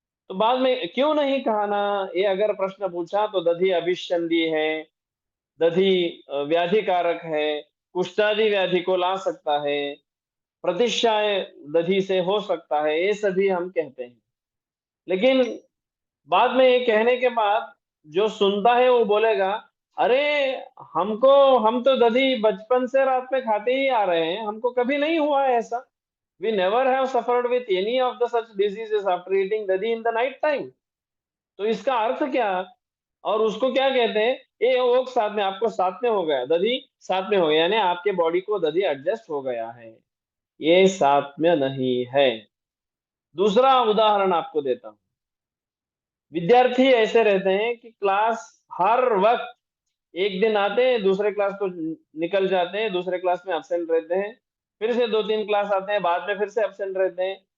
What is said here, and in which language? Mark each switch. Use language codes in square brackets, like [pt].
[hi] तो बाद में क्यों नहीं कहा ना, ये अगर प्रश्न पूछा तो दधि अभिषंदी है, दधि व्याधि कारक है, कुष्ठादि व्याधि को ला सकता है, प्रतिष्ठाय दधि से हो सकता है, ये सभी हम कहते हैं। लेकिन बाद में ये कहने के बाद जो सुनता है वो बोलेगा, अरे हम तो दधि बचपन से रात में खाते ही आ रहे हैं, हमको कभी नहीं हुआ है ऐसा। [en] We never have suffered with any of the such diseases after eating dadhi in the night time. [hi] तो इसका अर्थ क्या? और उसको क्या कहते हैं? ये वो साथ में आपको साथ में हो गया, दधि साथ में हो गया, यानी आपके बॉडी को दधि एडजस्ट हो गया है, ये साथ में नहीं है। दूसरा उदाहरण आपको देता हूं। विद्यार्थी ऐसे रहते हैं कि क्लास हर वक्त, एक दिन आते हैं, दूसरे क्लास को निकल जाते हैं, दूसरे क्लास में एब्सेंट रहते हैं, फिर से 2-3 क्लास आते हैं, बाद में फिर से एब्सेंट रहते हैं।